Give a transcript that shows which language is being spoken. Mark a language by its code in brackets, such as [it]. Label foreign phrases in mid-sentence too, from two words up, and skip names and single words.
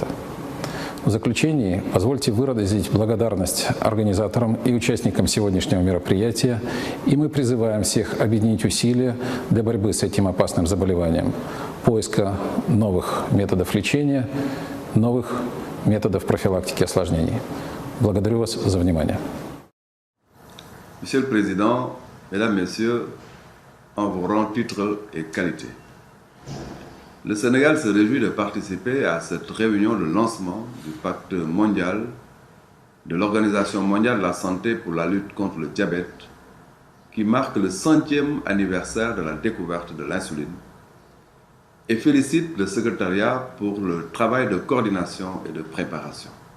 [ru] В заключении позвольте выразить благодарность организаторам и участникам сегодняшнего мероприятия, и мы призываем всех объединить усилия для борьбы с этим опасным заболеванием, поиска новых методов лечения, новых методов профилактики осложнений. Благодарю вас за внимание. [fr] Monsieur le Président, Mesdames, Messieurs, en vos rangs, titres et qualités. Le Sénégal se réjouit de participer à cette réunion de lancement du pacte mondial de l'Organisation mondiale de la santé pour la lutte contre le diabète, qui marque le 100e anniversaire de la découverte de l'insuline, et félicite le secrétariat pour le travail de coordination et de préparation.